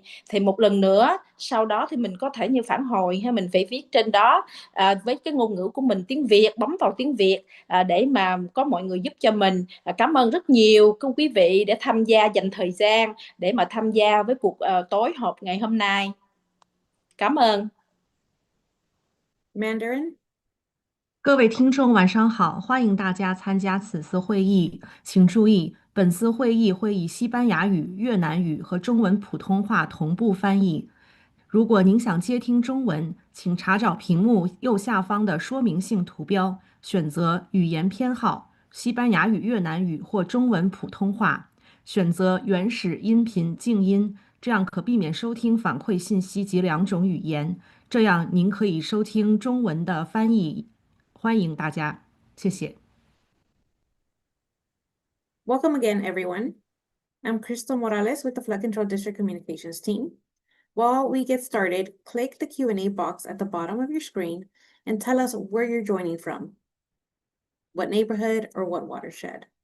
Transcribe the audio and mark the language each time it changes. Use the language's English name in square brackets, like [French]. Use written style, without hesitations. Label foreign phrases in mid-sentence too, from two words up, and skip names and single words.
[Vietnamese] Thì một lần nữa sau đó thì mình có thể như phản hồi hay mình phải viết trên đó với cái ngôn ngữ của mình tiếng Việt, bấm vào tiếng Việt để mà có mọi người giúp cho mình. Cảm ơn rất nhiều các quý vị để tham gia, dành thời gian để mà tham gia với cuộc tối họp ngày hôm nay. Cảm ơn. Mandarin. [Chinese] 各位听众晚上好，欢迎大家参加此次会议。请注意，本次会议会以西班牙语、越南语和中文普通话同步翻译。如果您想接听中文，请查找屏幕右下方的说明性图标，选择语言偏好西班牙语、越南语或中文普通话，选择原始音频静音，这样可避免收听反馈信息及两种语言。这样您可以收听中文的翻译。欢迎大家，谢谢。 [English] Welcome again, everyone. I'm Crystal Morales with the Flood Control District Communications team. While we get started, click the Q&A box at the bottom of your screen and tell us where you're joining from, what neighborhood or what watershed.